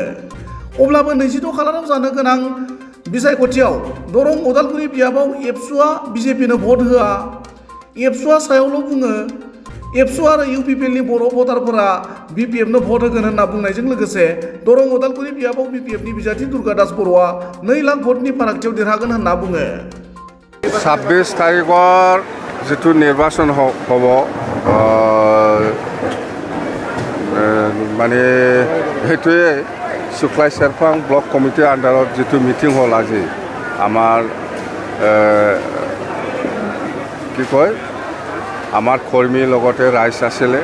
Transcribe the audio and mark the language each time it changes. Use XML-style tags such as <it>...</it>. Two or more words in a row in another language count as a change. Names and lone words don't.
<brx>अब्लाबो 22 खालाराव जानो गोनां बिसायख'थियाव दरं उदालगुरि बियाबाव एबसुआ बिजेपिनो भट होआ, एबसुआ सायावल' बुङो। एबसु आरो इउपिपिएलनि बर' भटारफोरा बिपिएफनो भट होगोन होनना बुंनायजों लोगोसे दरं उदालगुरि बियाबाव बिपिएफनि बिजाथि दुर्गा दास बर'आ 2 लाख भटनि फारागथियाव देरहागोन होनना बुङो।</brx> <as>26 तारिखर जितु নিৰ্বাচন হ'ব মানে সেইটোৱে শুক্লাই চেৰফাং ব্লক কমিটিৰ আণ্ডাৰত যিটো মিটিং হ'ল আজি আমাৰ কি কয় আমাৰ কৰ্মীৰ লগতে ৰাইজ আছিলে।</as>